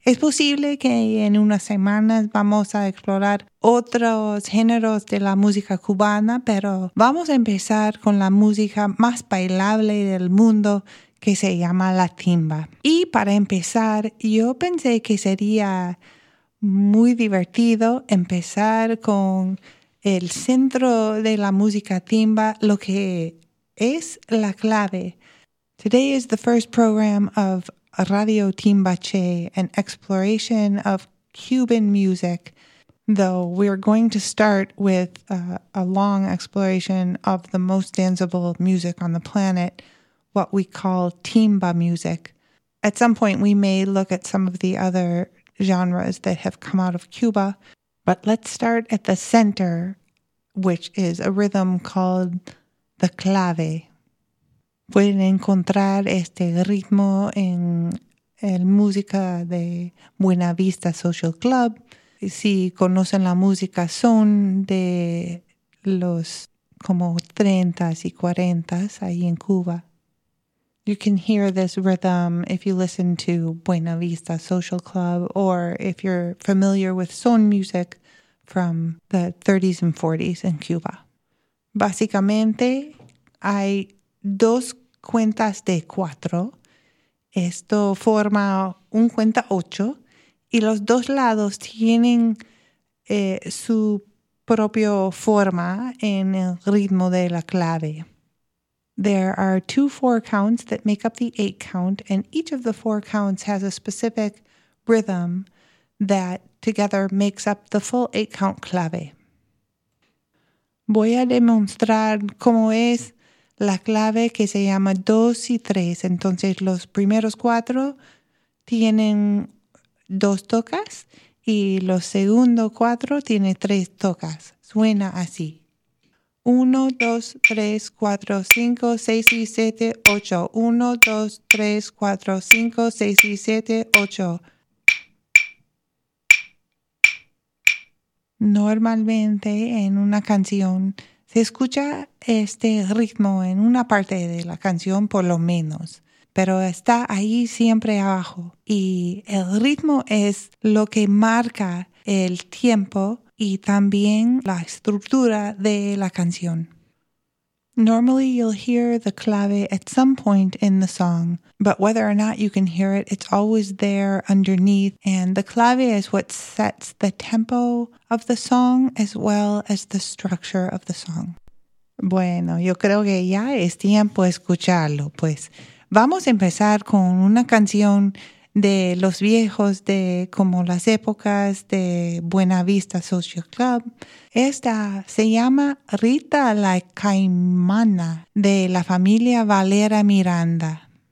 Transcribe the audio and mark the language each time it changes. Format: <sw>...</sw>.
<es>Es posible que en unas semanas vamos a explorar otros géneros de la música cubana, pero vamos a empezar con la música más bailable del mundo, que se llama la timba. Y para empezar, yo pensé que sería muy divertido empezar con el centro de la música timba, lo que es la clave.</es> <en>Today is the first program of Radio Timbaché, an exploration of Cuban music, though we're going to start with a long exploration of the most danceable music on the planet, what we call timba music. At some point, we may look at some of the other genres that have come out of Cuba, but let's start at the center, which is a rhythm called the clave.</en> <es>Pueden encontrar este ritmo en el música de Buena Vista Social Club. Si conocen la música, son de los como 30s y 40s ahí en Cuba.</es> <en>You can hear this rhythm if you listen to Buena Vista Social Club or if you're familiar with son music from the 30s and 40s in Cuba.</en> <es>Básicamente, hay dos cuentas de cuatro. Esto forma un cuenta ocho. Y los dos lados tienen su propia forma en el ritmo de la clave.</es> <en>There are two 4 counts that make up the 8 count, and each of the 4 counts has a specific rhythm that together makes up the full 8 count clave.</en> <es>Voy a demostrar cómo es la clave que se llama dos y tres. Entonces, los primeros cuatro tienen dos tocas, y los segundos cuatro tienen tres tocas. Suena así. 1, 2, 3, 4, 5, 6 y 7, 8. 1, 2, 3, 4, 5, 6 y 7, 8. Normalmente en una canción se escucha este ritmo en una parte de la canción por lo menos, pero está ahí siempre abajo. Y el ritmo es lo que marca el tiempo y también la estructura de la canción.</es> <en>Normally, you'll hear the clave at some point in the song, but whether or not you can hear it, it's always there underneath, and the clave is what sets the tempo of the song as well as the structure of the song.</en> <es>Bueno, yo creo que ya es tiempo escucharlo, pues. Vamos a empezar con una canción de los viejos, de como las épocas de Buena Vista Social Club. Esta se llama Rita la Caimana, de la familia Valera Miranda.</es>